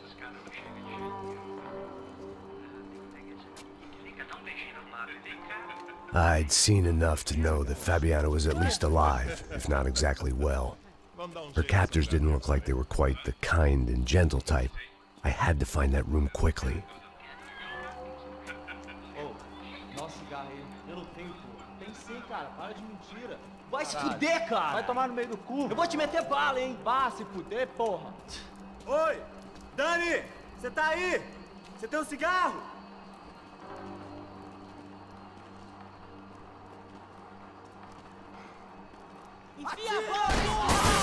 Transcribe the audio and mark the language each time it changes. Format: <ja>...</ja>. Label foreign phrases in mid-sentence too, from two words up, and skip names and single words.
<en>I'd seen enough to know that Fabiana was at least alive, if not exactly well. Her captors didn't look like they were quite the kind and gentle type. I had to find that room quickly.</en> <pt>Tem sim, cara. Para de mentira. Vai se fuder, cara. Vai tomar no meio do cu. Eu vou te meter bala, hein. Vá se fuder, porra. Oi, Dani, você tá aí? Você tem um cigarro? Enfia a bola!</pt>